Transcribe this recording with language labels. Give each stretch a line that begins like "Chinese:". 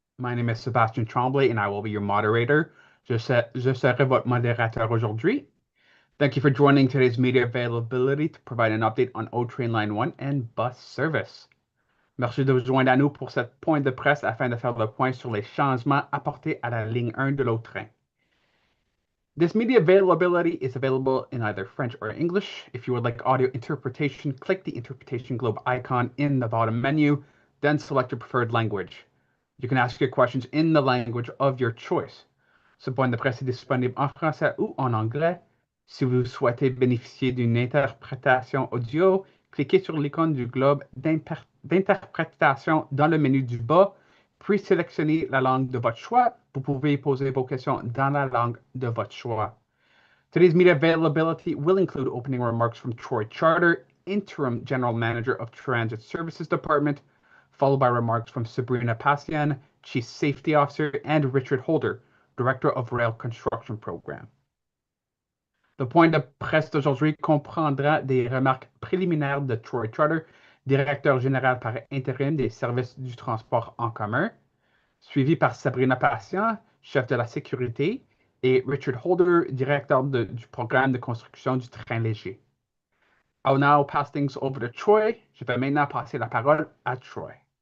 English: My name is Sebastian Tremblay and I will be your moderator.
French: Je serai votre modérateur aujourd'hui.
English: Thank you for joining today's media availability to provide an update on O Train Line 1 and bus service.
French: Merci de vous joindre à nous pour cette pointe de presse afin de faire le point sur les changements apportés à la ligne 1 de l'O Train.
English: This media availability is available in either French or English. If you would like audio interpretation, click the interpretation globe icon in the bottom menu, then select your preferred language. You can ask your questions in the language of your choice.
French: Ce point de presse est disponible en français ou en anglais. Si vous souhaitez bénéficier d'une interprétation audio, cliquez sur l'icône du globe d'interprétation dans le menu du bas, puis sélectionnez la langue de votre choix. Vous pouvez poser vos questions dans la langue de votre choix.
English: Today's media availability will include opening remarks from Troy Charter, Interim General Manager of Transit Services Department, followed by remarks from Sabrina Passian, Chief Safety Officer, and Richard Holder, Director of Rail Construction Program.
French: Le point de presse d'aujourd'hui comprendra des remarques préliminaires de Troy Charter, directeur général par intérim des services du transport en commun, suivi par Sabrina Passian, chef de la sécurité, et Richard Holder, directeur du programme de construction du train léger.
English: I'll now pass things over to Troy.
French: Je vais maintenant passer la parole à Troy.